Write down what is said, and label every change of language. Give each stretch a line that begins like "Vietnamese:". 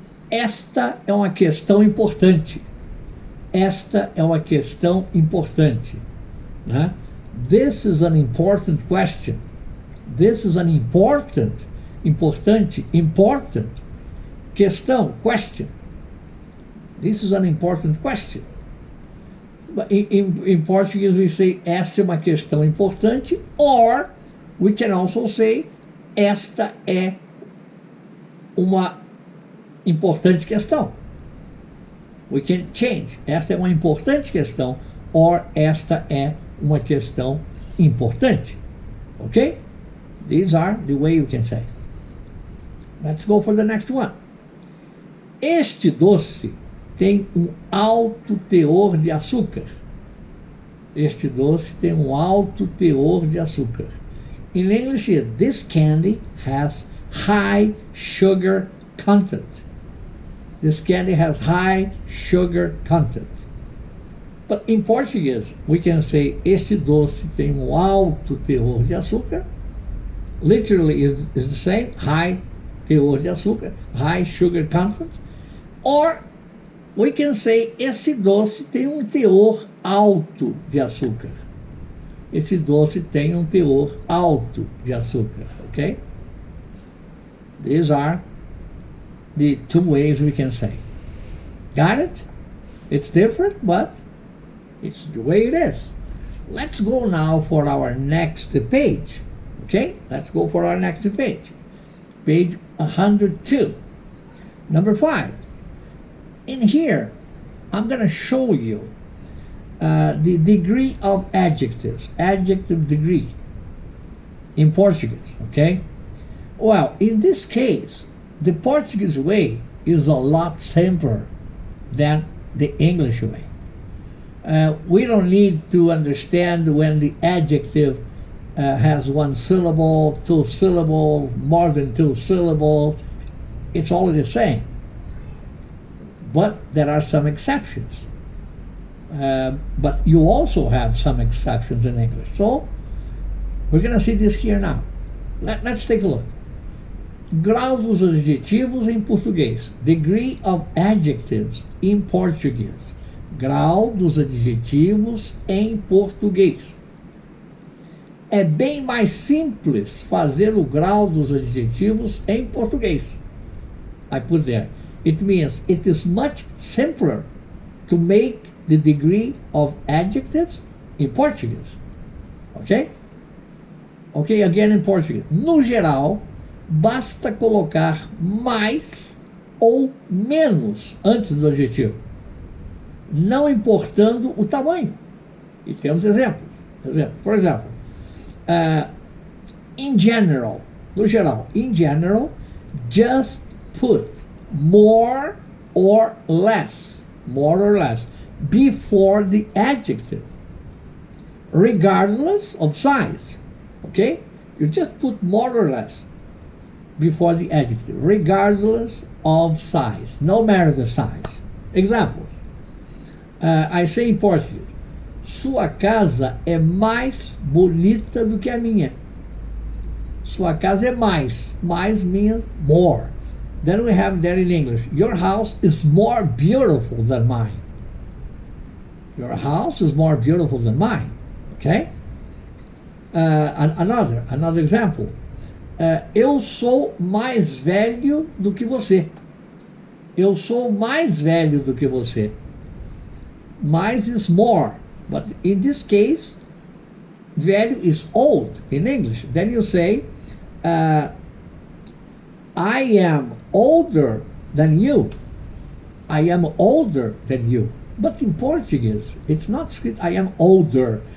Portuguese: Esta é uma questão importante. Esta é uma questão importante. Né?
English: This is an important question. This is an important, importante, important questão, question. This is an important question. But in Portuguese we say
Portuguese: esta é uma questão importante,
English: or we can also say
Portuguese: esta é uma importante questão.
English: We can change.
Portuguese: Esta é uma importante questão, or esta é uma questão importante.
English: Okay? These are the way you can say. Let's go for the next one.
Portuguese: Este doce tem alto teor de açúcar. Este doce tem alto teor de açúcar.
English: In English, this candy has high sugar content. This candy has high sugar content. But in Portuguese, we can say
Portuguese: este doce tem alto teor de açúcar.
English: Literally is the same, high
Portuguese: teor de açúcar,
English: high sugar content. Or we can say
Portuguese: esse doce tem teor alto de açúcar. Esse doce tem teor alto de açúcar, okay?
English: These are the two ways we can say. Got it? It's different, but it's the way it is. Let's go now for our next page. Okay, let's go for our next page. Page 102. Number 5. In here, I'm going to show you the degree of adjectives, adjective degree in Portuguese, okay? Well, in this case, the Portuguese way is a lot simpler than the English way. We don't need to understand when the adjective has one syllable, two syllables, more than two syllables. It's all the same. But there are some exceptions. But you also have some exceptions in English. So we're going to see this here now. Let's take a look.
Portuguese: Grau dos adjetivos em português.
English: Degree of adjectives in Portuguese.
Portuguese: Grau dos adjetivos em português. É bem mais simples fazer o grau dos adjetivos em português.
English: I put there. It means it is much simpler to make the degree of adjectives in Portuguese. Okay? Okay, again in Portuguese.
Portuguese: No geral, basta colocar mais ou menos antes do adjetivo, não importando o tamanho. E temos exemplos. Por exemplo,
English: in general,
Portuguese: no geral,
English: in general, just put more or less before the adjective, regardless of size. Okay? You just put more or less before the adjective, regardless of size, no matter the size. Example, I say in Portuguese,
Portuguese: sua casa é mais bonita do que a minha. Sua casa é mais. Mais
English: means more. Then we have there in English, your house is more beautiful than mine. Your house is more beautiful than mine. Okay? Another example.
Portuguese: Eu sou mais velho do que você. Eu sou mais velho do que você.
English: Mais is more. But in this case, velho is old in English. Then you say, I am older than you. I am older than you. But in Portuguese, it's not script, I am older.